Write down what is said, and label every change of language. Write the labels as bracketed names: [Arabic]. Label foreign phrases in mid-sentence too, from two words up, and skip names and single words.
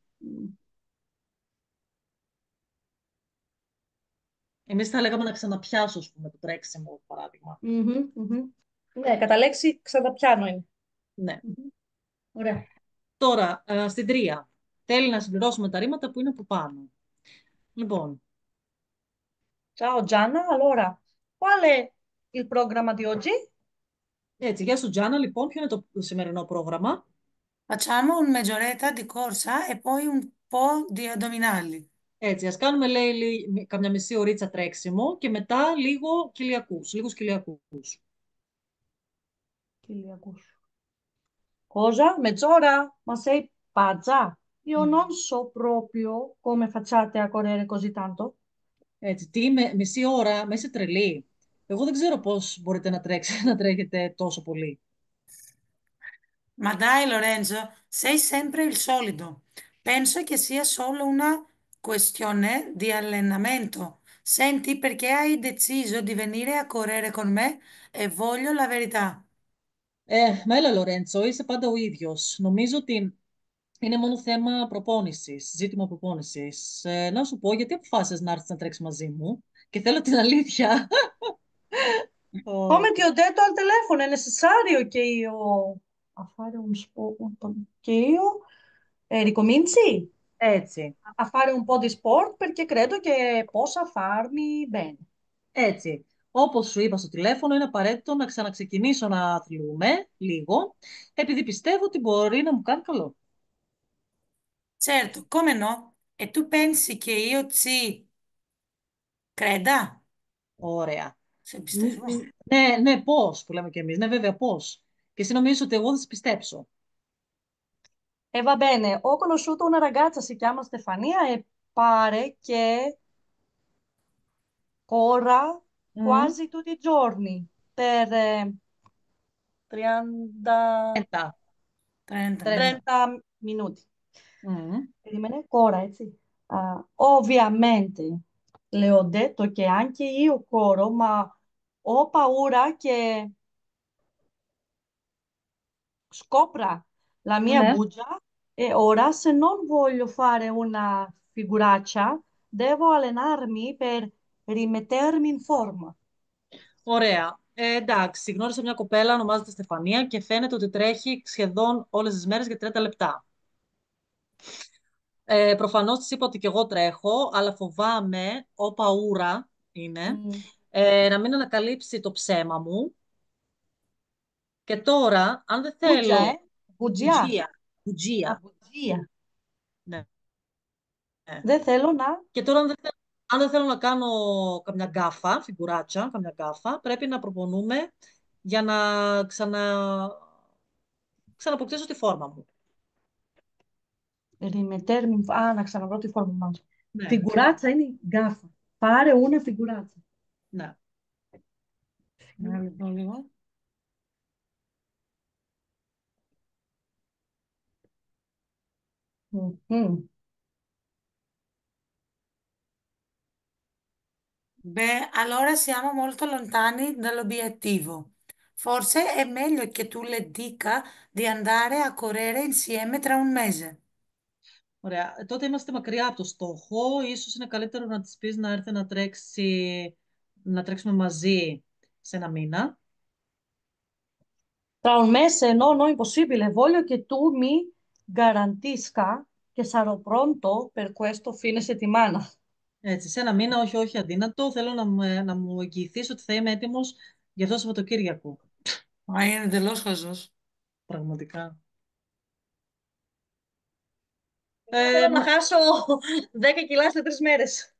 [Greek] Εμείς θα λέγαμε να ξαναπιάσω, ας πούμε, το τρέξιμο, παράδειγμα. Μμμ, μμμ. Ναι, κατά λέξη ξαναπιάνω είναι. Ναι. Μμμ. Ωραία. Τώρα, στην τρία. Θέλει να συμπληρώσουμε τα ρήματα που είναι από πάνω. Λοιπόν, [Italian] Ciao Gianna, allora, qual è il programma di oggi? [Greek] έτσι, γεια σου Τζάνα, λοιπόν, ποιο είναι το σημερινό πρόγραμμα. [Italian] Facciamo un mezz'oretta di corsa e poi un po' di addominali. [Greek] Έτσι, ας κάνουμε, λέει, καμιά μισή ωρίτσα τρέξιμο και μετά λίγους κοιλιακούς. Κυλιακούς. [Italian] Cosa? Mezz'ora? Ma sei pazza? Io Mm. non so proprio come facciate a correre così tanto. [Greek] Έτσι, μισή ώρα, με είσαι τρελή. Εγώ δεν ξέρω πώς μπορείτε να τρέξετε, να τρέχετε τόσο πολύ. [Italian] Ma dai, Lorenzo, sei sempre il solito. Penso che sia solo una questione di allenamento. Senti, perché hai deciso di venire a correre con me? E voglio la verità. [Greek] Μα έλα Λορέντσο, είσαι πάντα ο ίδιος. Νομίζω ότι είναι μόνο θέμα προπόνησης, ζήτημα προπόνησης. Να σου πω, γιατί αποφάσισες να έρθεις να τρέξεις μαζί μου και θέλω την αλήθεια. Ω, [Italian] Come ti ho detto al telefono, è necessario che io a fare che io ricominci [Greek] Έτσι, [Italian] a fare un po' di sport perché credo che possa farmi bene. [Greek] έτσι. Όπως σου είπα στο τηλέφωνο, είναι απαραίτητο να ξαναξεκινήσω να αθλούμε λίγο, επειδή πιστεύω ότι μπορεί να μου κάνει καλό. [Italian] Certo, come no? E tu pensi che io ci creda? [Greek] Ωραία. Σε πιστεύω. Ναι, ναι, πώς, που λέμε κι εμείς. Ναι, βέβαια, πώς. Και εσύ νομίζεις ότι εγώ θα σε πιστέψω. [Italian] E va bene, ho conosciuto una ragazza, si chiama Stefania e pare che corra Mm. quasi tutti i giorni per 30, [Greek] Μετά. [Italian] 30 minuti. 30 minuti. Mm. [Greek] Περίμενε, κόρα, έτσι. [Italian] Ovviamente, le ho detto che anche io corro, ma ho paura che scopra la mia [Greek] Ναι. [Italian] bugia e ora, se non voglio fare una figuraccia, devo allenarmi per rimettermi in forma. [Greek] Ωραία. Εντάξει, γνώρισα μια κοπέλα, ονομάζεται Στεφανία και φαίνεται ότι τρέχει σχεδόν όλες τις μέρες για 30 λεπτά. Προφανώς της είπα ότι και εγώ τρέχω, αλλά φοβάμαι, ο παούρα είναι, Mm. να μην ανακαλύψει το ψέμα μου. Και τώρα, αν δεν [Italian] Bugia, [Greek] θέλω... [Italian] Bugia. [Greek] Μπουτζία. Ah, Μπουτζία. [Italian] bugia. [Greek] Ναι. Ναι. Δεν θέλω να Και τώρα, αν δεν θέλω να κάνω καμιά γκάφα, φιγουράτσα, καμιά γκάφα, πρέπει να προπονούμε για να ξαναποκτήσω τη φόρμα μου. [Italian] rimettermi in forma. [Greek] Ah, να ξαναβρω τη φόρμα μου. Ναι, Φιγουράτσα είναι η γκάφα. [Italian] Pare una figuraccia. [Greek] ναι. Να λοιπόν λίγο. Mhm. [Italian] Beh, allora siamo molto lontani dall'obiettivo. Forse è meglio che tu le dica di andare a correre insieme tra un mese. [Greek] Ωραία. Τότε είμαστε μακριά από το στόχο. Ίσως είναι καλύτερο να της πεις να έρθει να τρέξουμε μαζί σε ένα μήνα. [Italian] Tra un mese no, no, impossibile. Voglio che tu mi garantisca che sarò pronto per questo fine settimana. [Greek] Έτσι, σε ένα μήνα, όχι, όχι αδύνατο. Θέλω να μου εγγυηθείς ότι θα είμαι έτοιμος για αυτό το Σαββατοκύριακο. Ma είναι εντελώς χαζός. Πραγματικά. Εγώ θέλω να Μα, χάσω 10 κιλά σε 3 μέρες.